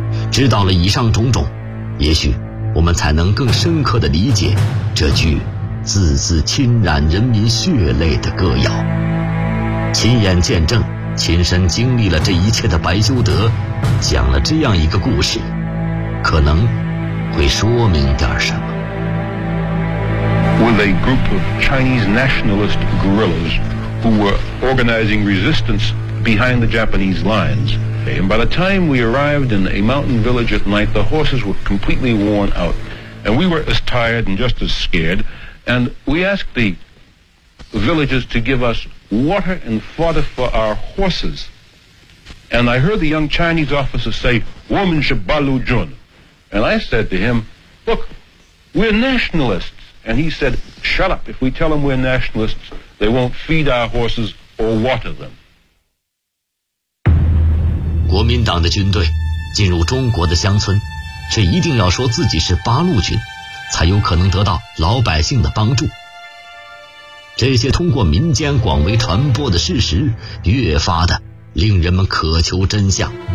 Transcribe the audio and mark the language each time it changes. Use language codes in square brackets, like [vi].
[zh] 知道了以上种种，也许我们才能更深刻地理解这句字字侵染人民血泪的歌谣。亲眼见证，亲身经历了这一切的白修德讲了这样一个故事，可能会说明点什么。 [en] With a group of Chinese nationalist guerrillas who were organizing resistance behind the Japanese lines, and by the time we arrived in a mountain village at night, the horses were completely worn out, and we were as tired and just as scared, and we asked the villagers to give us water and fodder for our horses. And I heard the young Chinese officer say, [zh] "Woman Shibalu Jun." [en] And I said to him, "Look, we're nationalists." And he said, "Shut up. If we tell them we're nationalists, they won't feed our horses or water them." [zh] 国民党的军队进入中国的乡村，却一定要说自己是八路军，才有可能得到老百姓的帮助。这些通过民间广为传播的事实，越发的令人们渴求真相。